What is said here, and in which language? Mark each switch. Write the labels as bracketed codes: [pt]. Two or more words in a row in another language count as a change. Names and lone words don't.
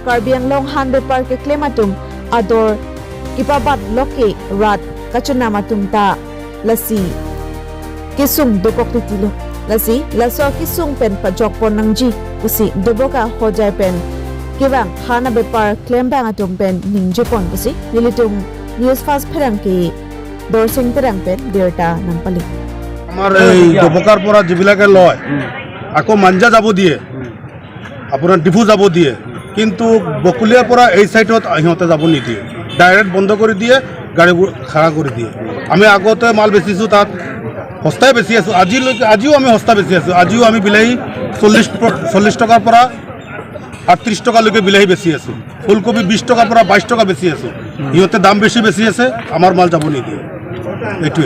[mjw] karbiang long han bepar ke claimatum ador kipabat loke rad kachunamatum ta lasi kisung dukok titilo lasi laso kisung pen pajok pon nangji usi Dubuka hojai pen kiwang hana bepar claim bang atum pen ningje pon usi nilitum News Fast Perang ki Dorsing Perang pen Dirta nang palik. [as] আমার এই Dubukar পৰা যিবিলাকে লয় আকৌ মাঞ্জা যাব দিয়ে আপোনাৰ ডিফু যাব দিয়ে কিন্তু বকুলিয়াৰ পৰা এই সাইডত সিহঁতে যাব নিদিয়ে ডাইৰেক্ট বন্ধ কৰি দিয়ে গাড়ীবোৰ খাৰা কৰি দিয়ে আমি আগতে মাল বেচিছো তাত সস্তাই বেচি আছো আজিও আমি সস্তা বেচি আছো আজিও আমি বিলাহী 40 টকাৰ পৰা 38 টকালৈকে বিলাহী বেচি আছো ফুলকবি 20 টকাৰ পৰা 22 টকা বেচি আছো ইহঁতে দাম বেছি বেচি আছে আমাৰ মাল যাব নিদিয়ে এইটোৱে